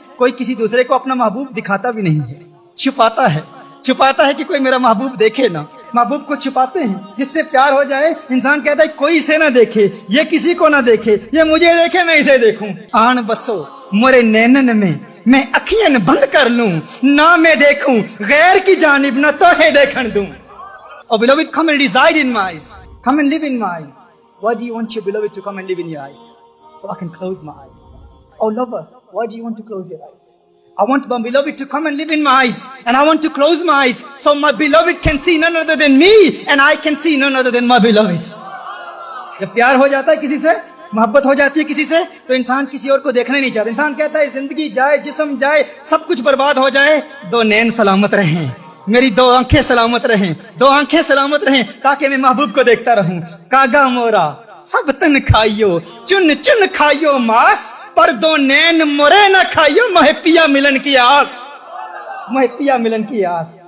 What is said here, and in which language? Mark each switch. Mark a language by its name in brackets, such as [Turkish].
[Urdu] کوئی کسی دوسرے کو اپنا محبوب دکھاتا بھی نہیں ہے, چھپاتا ہے کہ کوئی میرا محبوب دیکھے نہ. محبوب کو چھپاتے ہیں. جس سے پیار ہو جائے انسان کہتا ہے کوئی اسے نہ دیکھے, یہ کسی کو نہ دیکھے, یہ مجھے دیکھے میں اسے دیکھوں. [Braj] آن بسو مورے نینن میں اکھیاں بند کر لوں, نہ میں دیکھوں غیر کی جانب, نہ توہے دیکھن دوں. [English] Oh beloved, come and reside in my eyes. Come and live in my eyes. Why do you want your beloved to come and live in your eyes? So I can close my eyes. Oh lover, why do you want to close your eyes? I want my beloved to come and live in my eyes, and I want to close my eyes so my beloved can see none other than me, and I can see none other than my beloved. [Urdu] جب پیار ہو جاتا ہے کسی سے, محبت ہو جاتی ہے کسی سے, تو انسان کسی اور کو دیکھنا نہیں چاہتا. انسان کہتا ہے زندگی جائے, جسم جائے, سب کچھ برباد ہو جائے, دو نین سلامت رہیں, میری دو آنکھیں سلامت رہیں, دو آنکھیں سلامت رہیں, تاکہ میں محبوب کو دیکھتا رہوں. [Braj] کاگا مورا سب تن کھائیو, چن چن کھائیو ماس, پر دو نین مورے نہ کھائیو, مہے پیا ملن کی آس, مہے پیا ملن کی آس.